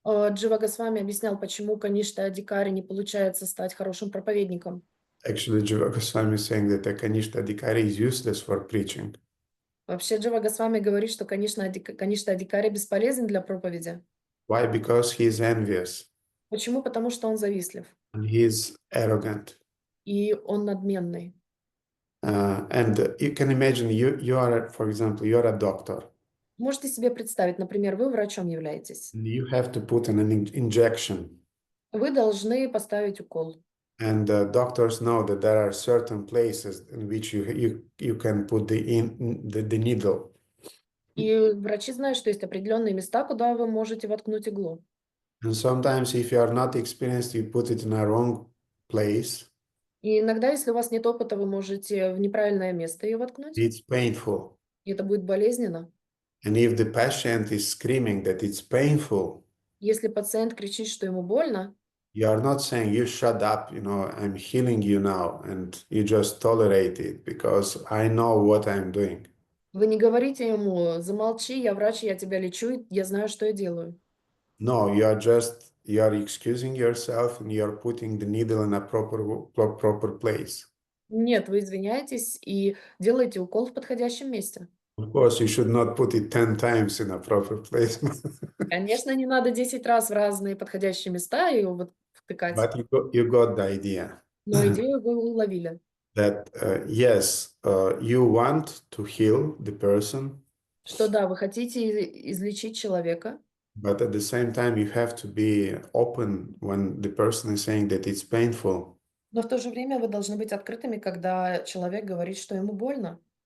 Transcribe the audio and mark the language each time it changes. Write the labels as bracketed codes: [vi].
[ru] Джива Госвами объяснял, почему Каништа Адикари не получается стать хорошим проповедником. [en] Actually, Jiva Goswami is saying that a Kanishta Adhikari is useless for preaching. [ru] Вообще Джива Госвами говорит, что, конечно, Каништа Адикари бесполезен для проповеди. [en] Why? Because he is envious [ru] Почему? Потому что он завистлив. [en] and he is arrogant. [ru] И он надменный. [en] And you can imagine you are, for example, you are a doctor. [ru] Можете себе представить, например, вы врачом являетесь. [en] You have to put an injection. [ru] Вы должны поставить укол. [en] And doctors know that there are certain places in which you can put the needle. [ru] И врачи знают, что есть определенные места, куда вы можете воткнуть иглу. [en] And sometimes, if you are not experienced, you put it in a wrong place. [ru] И иногда, если у вас нет опыта, вы можете в неправильное место ее воткнуть. [en] It's painful. [ru] И это будет болезненно. [en] And if the patient is screaming that it's painful, [ru] Если пациент кричит, что ему больно, [en] you are not saying, you shut up, I'm healing you now, and you just tolerate it because I know what I'm doing. [ru] вы не говорите ему: замолчи, я врач, я тебя лечу, я знаю, что я делаю. [en] No, you are excusing yourself and you are putting the needle in a proper place. [ru] Нет, вы извиняетесь и делаете укол в подходящем месте. [en] Of course, you should not put it 10 times in a proper place. [ru] Конечно, не надо 10 раз в разные подходящие места ее вот втыкать. [en] But you got the idea. [ru] Но идею вы уловили. [en] That yes, you want to heal the person, [ru] Что да, вы хотите излечить человека, [en] but at the same time you have to be open when the person is saying that it's painful. [ru] но в то же время вы должны быть открытыми, когда человек говорит, что ему больно.